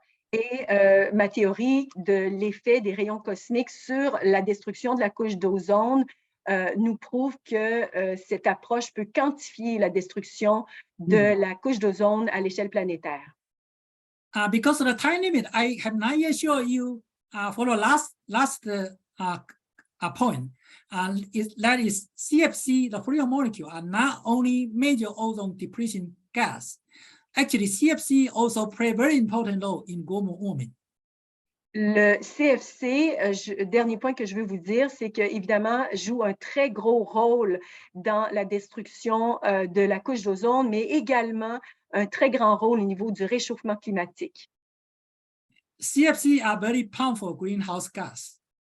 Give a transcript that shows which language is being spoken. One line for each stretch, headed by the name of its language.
French: Et ma théorie de l'effet des rayons cosmiques sur la destruction de la couche d'ozone nous prouve que cette approche peut quantifier la destruction de la couche d'ozone à l'échelle planétaire.
English: Because of the time limit, I have not yet shown you for the last point. That is CFC, the free molecule, are not only major ozone depletion gas. actually CFC also play a very important role in global warming.
French: Le CFC, dernier point que je veux vous dire, c'est qu'évidemment, joue un très gros rôle dans la destruction de la couche d'ozone, mais également un très grand rôle au niveau du réchauffement climatique.
English: CFC are very powerful greenhouse gas.